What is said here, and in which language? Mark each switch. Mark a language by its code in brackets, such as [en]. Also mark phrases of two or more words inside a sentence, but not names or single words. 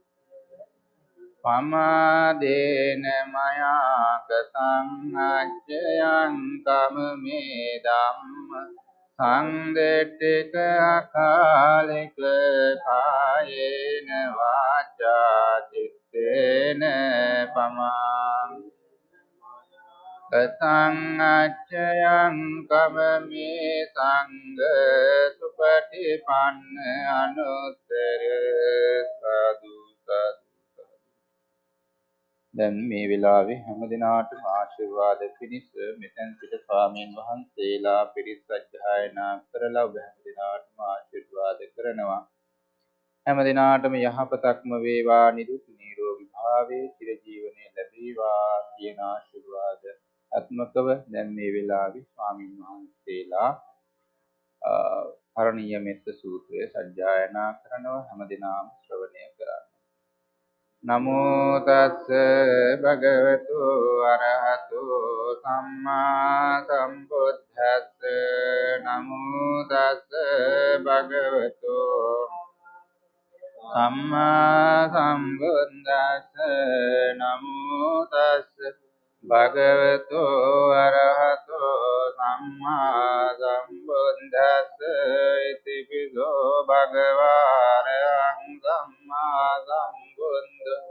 [pi] पमादेन मया कृतं अच्छयं कममे धम्म संदिट्ठिक अकालिक कायेन वाचा चित्तेन पमां कथं अच्छयं कममे संग सुपटिपन्न अनुत्तर साधु साधु [si] දැන් මේ වෙලාවේ හැම දිනාටම ආශිර්වාද පිණිස මෙතෙන් සිට ස්වාමීන් වහන්සේලා පිරිත් සජ්ජායනා කරලා ඔබ හැම දිනාටම ආශිර්වාද කරනවා. හැම දිනාටම යහපතක්ම වේවා, නිදුක් නිරෝගී භාවයේ චිරජීවනයේ ලැබේවා කියන ආශිර්වාද ආත්මකව දැන් මේ වෙලාවේ ස්වාමීන් වහන්සේලා කරණීය මෙත්ත සූත්‍රය සජ්ජායනා කරනවා. හැම දිනාම ශ්‍රවණය කරන්න. [pi] නමෝ තස්ස භගවතු අරහතු සම්මා සම්බුද්දස්ස නමෝ තස්ස භගවතු සම්මා සම්බුද්දස්ස නමෝ තස්ස භගවතු අරහතු සම්මා සම්බුද්දස්ස ඉති පිසෝ භගවාරහං සම්මා සම්බුද්ද